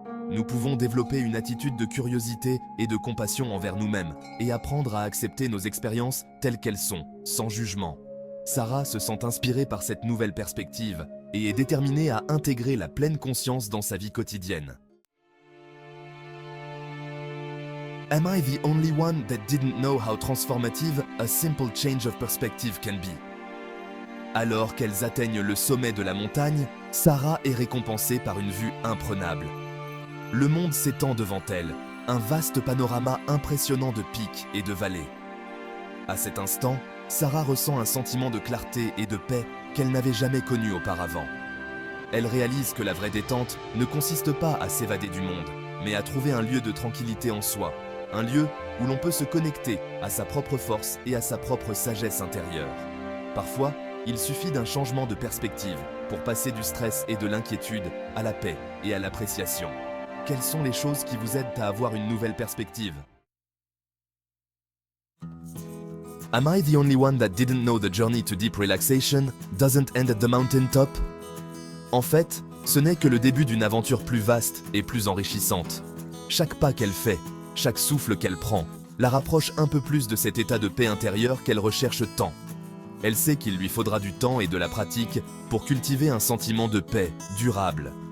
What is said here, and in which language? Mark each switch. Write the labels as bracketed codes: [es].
[fr] Nous pouvons développer une attitude de curiosité et de compassion envers nous-mêmes et apprendre à accepter nos expériences telles qu'elles sont, sans jugement. Sarah se sent inspirée par cette nouvelle perspective et est déterminée à intégrer la pleine conscience dans sa vie quotidienne. [en] Am I the only one that didn't know how transformative a simple change of perspective can be? [fr] Alors qu'elles atteignent le sommet de la montagne, Sarah est récompensée par une vue imprenable. Le monde s'étend devant elle, un vaste panorama impressionnant de pics et de vallées. À cet instant, Sarah ressent un sentiment de clarté et de paix qu'elle n'avait jamais connu auparavant. Elle réalise que la vraie détente ne consiste pas à s'évader du monde, mais à trouver un lieu de tranquillité en soi, un lieu où l'on peut se connecter à sa propre force et à sa propre sagesse intérieure. Parfois, il suffit d'un changement de perspective pour passer du stress et de l'inquiétude à la paix et à l'appréciation. Quelles sont les choses qui vous aident à avoir une nouvelle perspective? [en] Am I the only one that didn't know the journey to deep relaxation doesn't end at the mountaintop? [fr] En fait, ce n'est que le début d'une aventure plus vaste et plus enrichissante. Chaque pas qu'elle fait, chaque souffle qu'elle prend, la rapproche un peu plus de cet état de paix intérieure qu'elle recherche tant. Elle sait qu'il lui faudra du temps et de la pratique pour cultiver un sentiment de paix durable.